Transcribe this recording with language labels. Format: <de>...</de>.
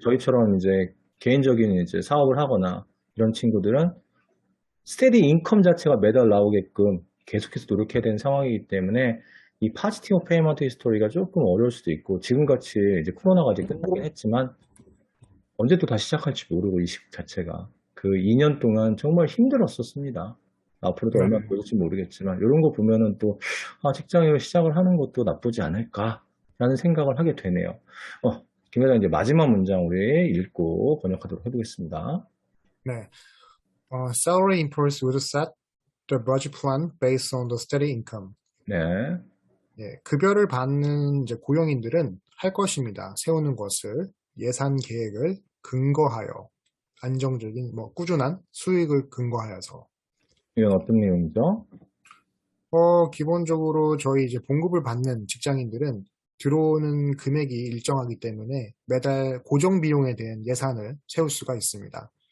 <ko>저희처럼 이제 개인적인 이제 사업을 하거나 이런 친구들은 스테디 인컴 자체가 매달 나오게끔 계속해서 노력해야 되는 상황이기 때문에 이 파지티브 페이먼트 히스토리가 조금 어려울 수도 있고 지금같이 이제 코로나가 이제 끝나긴 했지만 언제 또 다시 시작할지 모르고 이 시국 자체가 그 2년 동안 정말 힘들었었습니다. 앞으로도 네. 얼마나 보일지 모르겠지만 이런 거 보면은 또 직장으로 시작을 하는 것도 나쁘지 않을까라는 생각을 하게 되네요. 김 회장 이제 마지막 문장 우리 읽고 번역하도록 해보겠습니다. 네.</ko> <en>Salary employees would set the budget plan based on the steady income.</en> <ko>네. 예, 급여를 받는 이제 고용인들은 할 것입니다. 세우는 것을 예산 계획을 근거하여 안정적인 뭐 꾸준한 수익을 근거하여서 이건 어떤 내용이죠? 기본적으로 저희 이제 봉급을 받는 직장인들은 들어오는 금액이 일정하기 때문에 매달 고정 비용에 대한 예산을 세울 수가 있습니다.</ko>